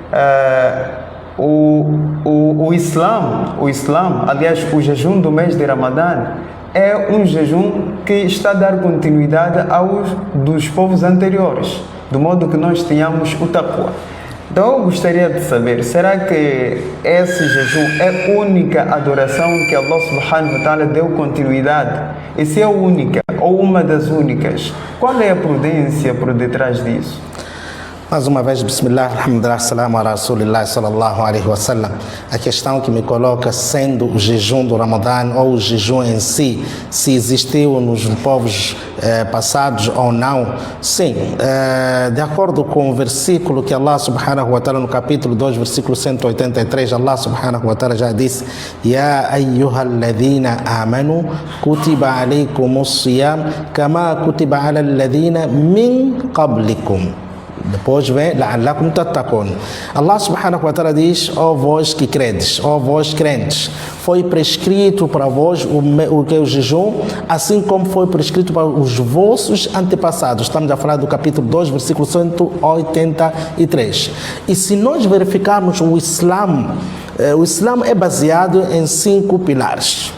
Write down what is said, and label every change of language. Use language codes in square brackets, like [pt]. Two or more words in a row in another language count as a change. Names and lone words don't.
[pt] o Islã, aliás, o jejum do mês de Ramadã, é um jejum que está a dar continuidade aos dos povos anteriores, do modo que nós tenhamos o taqwa. Então eu gostaria de saber, será que esse jejum é a única adoração que [ar] الله سبحانه وتعالى [pt] deu continuidade? E se é a única ou uma das únicas, qual é a prudência por detrás disso? Mais uma vez, [ar] بسم الله، الحمد لله، سلام على رسول الله، صلى الله عليه وسلم. [pt] A questão que me coloca, sendo o jejum do Ramadã ou o jejum em si, se existiu nos povos passados ou não. Sim, de acordo com o versículo que [ar] الله سبحانه وتعالى [pt] no capítulo 2, versículo 183, [ar] الله سبحانه وتعالى [pt] já disse: [ar] يا أيها الذين آمنوا كتب عليكم الصيام كما كتب على الذين من قبلكم. [pt] Depois vem [ar] لعلكم تتقون. الله سبحانه وتعالى [pt] diz: ó vós que credes, ó vós crentes, foi prescrito para vós o que é o jejum, assim como foi prescrito para os vossos antepassados. Estamos a falar do capítulo 2, versículo 183. E se nós verificarmos o Islã é baseado em 5 pilares.